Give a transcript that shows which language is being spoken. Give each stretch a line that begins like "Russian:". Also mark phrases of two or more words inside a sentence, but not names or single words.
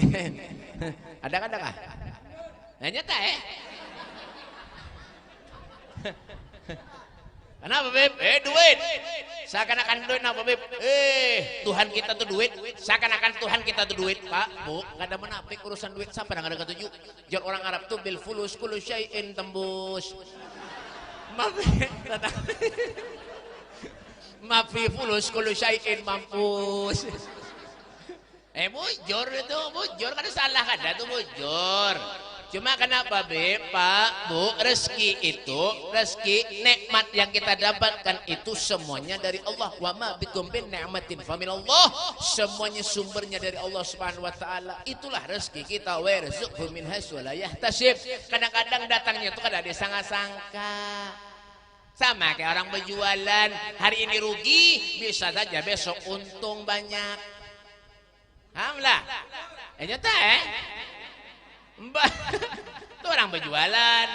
Banjar: Ada kah? Hanya tak Kenapa Beb? Duit. Seakan-akan duit apa Beb? Tuhan kita tuh duit. Seakan-akan Tuhan kita tuh duit. Pak, Bu, gak ada menapik urusan duit. Sampai gak ada ketujuh. Jangan orang Arab tuh
Arabic: بالفلوس كل شيء
Banjar: tembus.
Arabic: ما في فلوس كل شيء mampus.
Banjar: Bujur itu, bujur. Kan salah kada tuh bujur. Cuma kenapa Pak, Bu, rezeki itu, rezeki nikmat yang kita dapatkan itu semuanya dari Allah.
Arabic: وما بكم من نعمة فمن الله.
Banjar: Semuanya sumbernya dari Allah
Arabic: سبحانه وتعالى.
Banjar: Itulah rezeki kita.
Arabic: ورزقه من حيث لا يحتسب.
Banjar: Kadang-kadang datangnya itu kada disangka-sangka. Sama kayak orang berjualan, hari ini rugi, bisa saja besok untung banyak. Alhamdulillah. Nyata Mbak, itu orang berjualan.